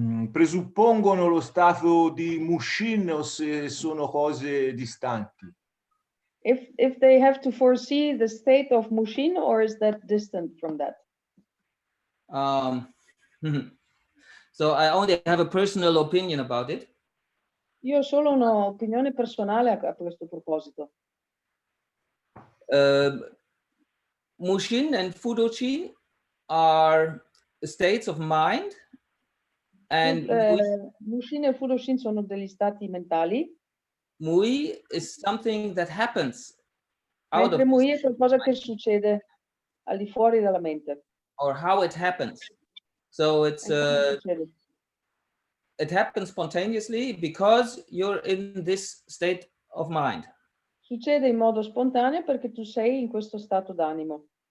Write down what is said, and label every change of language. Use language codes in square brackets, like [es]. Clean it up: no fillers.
[it] presuppongono lo stato di Mushin o se sono cose distanti. [en] If they have to foresee the state of Mushin, or is that distant from that? So I only have a personal opinion about it. [it] Io ho solo un'opinione personale a questo proposito. [en] Mushin and Fudoshi are states of mind, and [it] Mushin e Fudoshin sono degli stati mentali. [en] Mui is something that happens out [it] mentre [en] of [it] Mui è qualcosa che succede al di fuori della mente. [en] Or how it happens. So it's it happens spontaneously because you're in this state of mind. [it] Succede in modo spontaneo perché tu sei in questo stato d'animo.